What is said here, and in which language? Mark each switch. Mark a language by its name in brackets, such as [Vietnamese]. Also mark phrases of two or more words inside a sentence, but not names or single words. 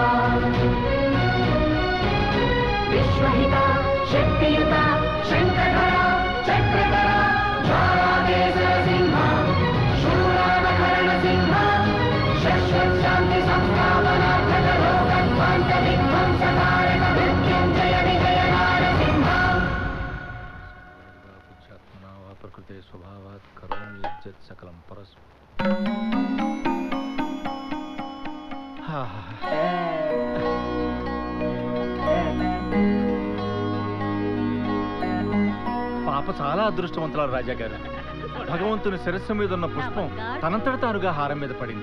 [Sanskrit] विश्वहिता शक्तियुता शंकरा चक्रधरा ज्वालाकेसर सिंह शूरानकरण सिंह शाश्वत शांति संस्थापनार्थक लोकध्वंस विध्वंसकारक मृत्युंजय विजय नारसिंह पुरुषात्मना वा प्रकृते स्वभावात् करोमि यज्जत् सकलं परस्मै [Telugu] పాప చాలా అదృష్టవంతురాలు రాజా గారు. భగవంతుని శిరస్సు మీద ఉన్న పుష్పం తనంతట తానుగా హారం మీద పడింది.